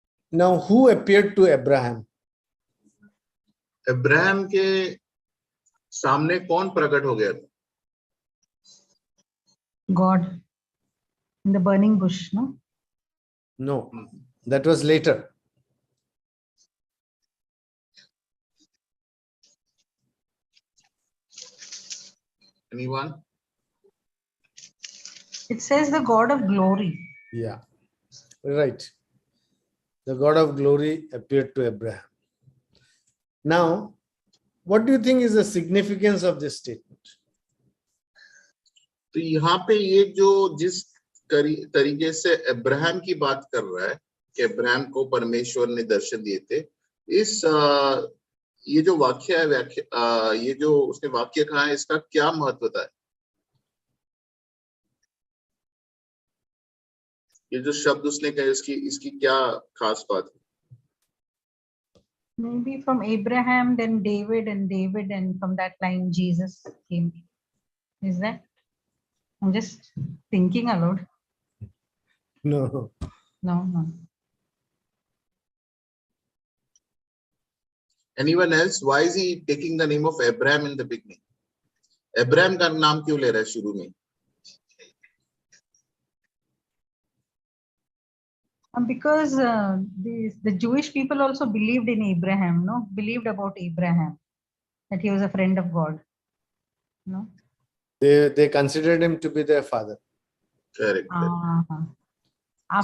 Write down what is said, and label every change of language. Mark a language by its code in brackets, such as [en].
[en] Now, who appeared to Abraham? [hi] Abraham के सामने कौन प्रकट हो गया? [en] God in the burning bush, no? No, that was later. Anyone? It says the God of glory. Yeah, right. The God of glory appeared to Abraham. Now, what do you think is the significance of this statement? [hi] तो यहाँ पे ये जो जिस तरीके से Abraham की बात कर रहा है कि अब्राहम को परमेश्वर ने दर्शन दिए थे, इस ये जो वाक्य है, ये जो उसने वाक्य कहा है, इसका क्या महत्व है? ये जो शब्द उसने कहे, इसकी क्या खास बात है? [en] Maybe from Abraham, then David, and from that line Jesus came. Is that? I'm just thinking aloud. No. No. Anyone else? Why is he taking the name of Abraham in the beginning? [hi] Abraham का नाम क्यों ले रहा है शुरू में? [en] Because the Jewish people also believed in Abraham, no? Believed about Abraham, that he was a friend of God. No? They considered him to be their father. Correct. Our